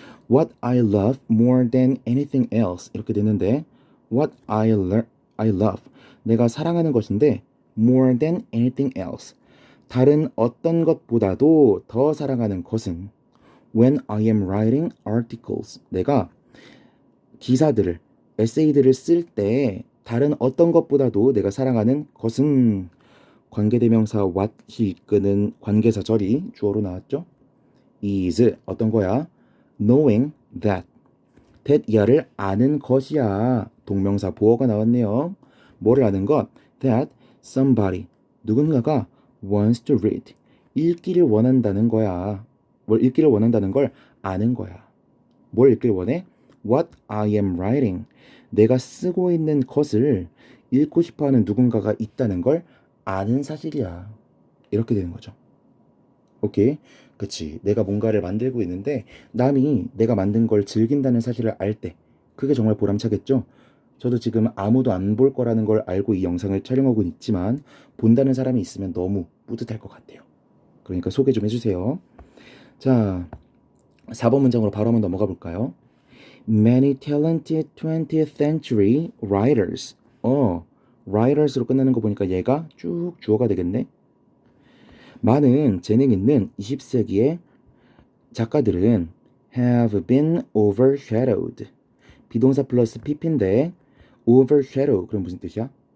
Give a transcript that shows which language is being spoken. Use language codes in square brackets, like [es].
[en] What I love more than anything else [ko] 이렇게 되는데 What I love 내가 사랑하는 것인데 more than anything else 다른 어떤 것보다도 더 사랑하는 것은 [en] when I am writing articles [ko] 내가 기사들을 에세이들을 쓸 때 다른 어떤 것보다도 내가 사랑하는 것은 관계대명사 what이 이끄는 관계사 절이 주어로 나왔죠. is 어떤 거야? knowing that 이하를 아는 것이야. 동명사 보어가 나왔네요. 뭐를 아는 것? that somebody 누군가가 [en] wants to read [ko] 읽기를 원한다는 거야. 뭘 읽기를 원한다는 걸 아는 거야. 뭘 읽기를 원해? [en] What I am writing [ko] 내가 쓰고 있는 것을 읽고 싶어하는 누군가가 있다는 걸 아는 사실이야. 이렇게 되는 거죠. 오케이? 그치. 내가 뭔가를 만들고 있는데 남이 내가 만든 걸 즐긴다는 사실을 알 때 그게 정말 보람차겠죠? 저도 지금 아무도 안 볼 거라는 걸 알고 이 영상을 촬영하고 있지만 본다는 사람이 있으면 너무 뿌듯할 것 같아요. 그러니까 소개 좀 해주세요. 자, 4번 문장으로 바로 한번 넘어가 볼까요? [en] Many talented 20th century writers. [ko] writers로 끝나는 거 보니까 얘가 쭉 주어가 되겠네. 많은 재능 있는 20세기의 작가들은 [en] have been overshadowed. [ko] 비동사 플러스 pp인데 overshadow 그럼 무슨 뜻이야?